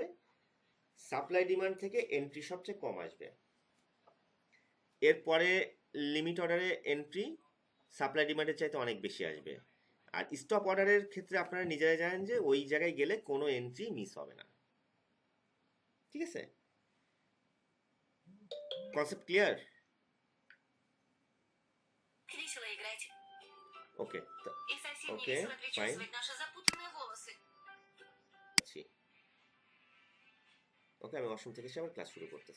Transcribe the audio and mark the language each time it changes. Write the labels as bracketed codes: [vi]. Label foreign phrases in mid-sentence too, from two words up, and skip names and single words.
[en] supply demand [bn] থেকে এন্ট্রি সবচেয়ে কম আসবে, এরপরে [en] limit orderএ [bn] এন্ট্রি [en] supply demandএর [bn] চাইতে অনেক বেশি আসবে। আর [en] stop orderএর [bn] ক্ষেত্রে আপনারা নিজেরাই জানেন যে ওই জায়গায় গেলে কোনো এন্ট্রি মিস হবে না, ঠিক আছে? [en] concept clear? [ru] Весело играть. [bn] ওকে, [ru] И совсем не [bn] ওকে [ru] весело [bn] ফাইন, [ru] причесывать наши запутанные волосы. [bn] ওকে আমি অষ্টম থেকে এসে আবার ক্লাস শুরু করতেছি।